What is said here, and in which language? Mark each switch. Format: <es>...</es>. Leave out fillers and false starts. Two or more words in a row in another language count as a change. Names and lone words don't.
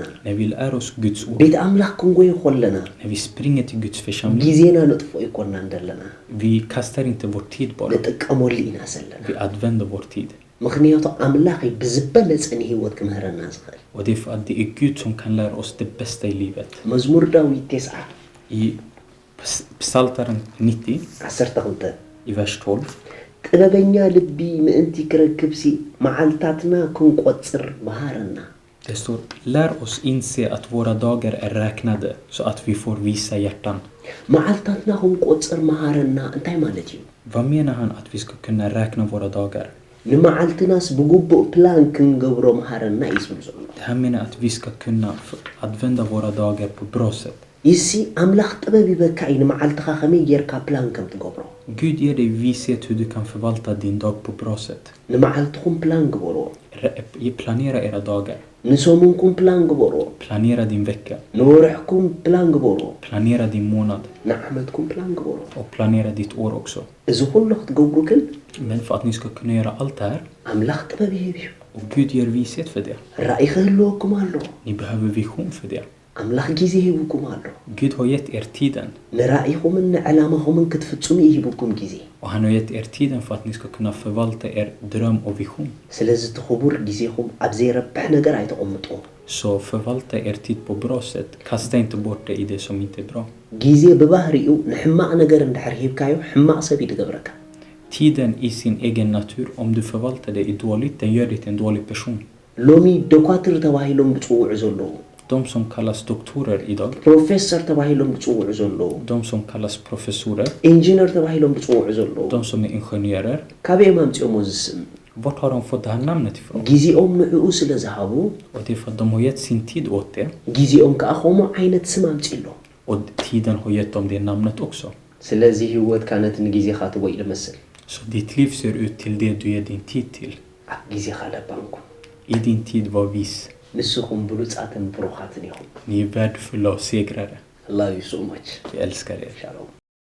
<sv>när vi lär oss Guds ord,</sv> <ti>ቤት ኣምላኽ ክንጎይ ኮለና</ti> <sv>när vi springer till Guds församling,</sv> <ti>ጊዜና ነጥፎ ይኮና እንደለና</ti> <sv>vi kastar inte vår tid bara,</sv> <ti>ንጥቀመሉ ኢና ዘለና</ti> <sv>vi använder vår tid.</sv> <ti>ምክንያቱ ኣምላኽ ብዝበለፀ ንህይወት ክምህረና ዝኽእል</ti> <sv>Och det är för att det är Gud som kan lära oss det bästa i livet.</sv> <ti>መዝሙር ዳዊት 9</ti> <sv>I Psaltaren 90, 12 i vers 12,</sv> <ti>ጥበበኛ ልቢ ምእንቲ ክረክብሲ መዓልታትና ክንቆፅር መሃረና</ti> <sv>det står, lär oss inse att våra dagar är räknade så att vi får visa hjärtan.</sv> <ti>መዓልታትና ክንቆፅር መሃረና እንታይ ማለት እዩ</ti> <sv>Vad menar han att vi ska kunna räkna våra dagar?</sv> <ti>ንመዓልትናስ ብግቡእ ፕላን ክንገብሮ መሃረና እዩ ዝብል ዘሎ</ti> <sv>Det här menar att vi ska kunna använda våra dagar på bra sätt.</sv> <ti>ይሲ ኣምላኽ ጥበብ ይበካ እዩ ንመዓልትኻ ከመይ ጌርካ ፕላን ከም ትገብሮ</ti> <sv>Gud ger dig vishet hur du kan förvalta din dag på bra sätt.</sv> <ti>ንመዓልትኩም ፕላን ግበርዎ</ti> <sv>Planera era dagar.</sv> <ti>ንሰሙንኩም ፕላን ግበርዎ</ti> <sv>Planera din vecka.</sv> <ti>ንወርሕኩም ፕላን ግበርዎ</ti> <sv>Planera din månad.</sv> <ti>ንዓመትኩም ፕላን ግበርዎ</ti> <sv>Och planera ditt år också.</sv> <ti>እዚ ኩሉ ክትገብሩ ግን</ti> <sv>Men för att ni ska kunna göra allt det här,</sv> <ti>ኣምላኽ ጥበብ ይህብ እዩ</ti> <sv>och Gud ger vishet för det.</sv> <ti>ራእይ ክህልወኩም ኣሎ</ti> <sv>Ni behöver vision för det.</sv> <ti>ኣምላኽ ጊዜ ሂብኩም ኣሎ</ti> <sv>Gud har gett er tiden.</sv> <ti>ንራእይኹምን ንዕላማኹምን ክትፍጽሙ ይሂብኩም ጊዜ</ti> <sv>Och han har gett er tiden för att ni ska kunna förvalta er dröm och vision.</sv> <ti>ስለዚ እቲ ክቡር ጊዜኹም ኣብ ዘይረብሕ ነገር ኣይተቐምጥዎ</ti> <sv>Så förvalta er tid på bra sätt. Kasta inte bort det i det som inte är bra.</sv> <ti>ጊዜ ብባህሪኡ ንሕማቕ ነገር እንድሕር ሂብካዮ ሕማቕ ሰብ እዩ ዝገብረካ</ti> <sv>Tiden i sin egen natur, om du förvaltar det i dåligt, den gör dig till en dålig person.</sv> <ti>ሎሚ ደኳትር ተባሂሎም ዝፅውዑ ዘለዉ</ti> <sv>De som kallas doktorer idag,</sv> <ti>ፕሮፌሰር ተባሂሎም ዝፅውዑ ዘለዉ</ti> <sv>de som kallas professorer,</sv> <ti>ኢንጂነር ተባሂሎም ዝፅውዑ ዘለዉ</ti> <sv>de som är ingenjörer,</sv> <ti>ካበኦም ኣምፂኦሞ ዝስም</ti> <sv>vart har de fått det här namnet ifrån?</sv> <ti>ጊዜኦም ንዕኡ ስለ ዝሃቡ</ti> <sv>Och det är för att de har gett sin tid åt det,</sv> <ti>ጊዜኦም ከዓ ከምኡ ዓይነት ስም ኣምፂሎ</ti> <sv>och tiden har gett dem det namnet också.</sv> <ti>ስለዚ ህይወትካ ነቲ ንጊዜኻ ትጎይ ዝመስል</ti> <sv>Så ditt liv ser ut till det du ger din tid till.</sv> <ti>ኣብ ጊዜኻ ለባንኩም</ti> <sv>I din tid var vis.</sv> <ti>ንስኹም ብሉፃትን ብሩኻትን ኢኹም</ti> <sv>Ni är värdefulla och segrare.</sv> <en>love you so much</en> <sv>Jag älskar er. Shalom</sv>